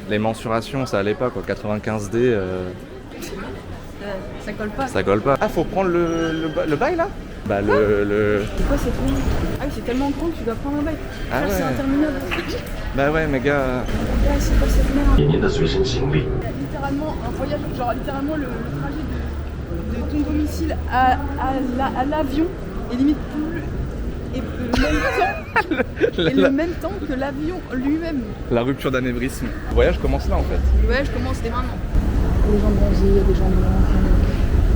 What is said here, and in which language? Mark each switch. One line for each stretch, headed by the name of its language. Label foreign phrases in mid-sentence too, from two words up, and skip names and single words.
French: les mensurations, ça allait pas, quoi. 95D, Ça colle pas. ça colle pas. Ah, faut prendre le bail, là? C'est quoi cette rue? Ah oui, c'est tellement grand que tu dois prendre un bail. Ah Frère, c'est ouais. interminable. Ouais, mais gars... Là, c'est quoi cette merde?
Chinese: 您的随身行李。
French: Littéralement, un voyage, genre littéralement le trajet de ton domicile à l'avion est limite plus. Et le même temps que l'avion lui-même. La rupture d'anévrisme. Le voyage commence là, en fait. Le voyage commence dès maintenant. Les gens bronzés, il y a des gens blancs.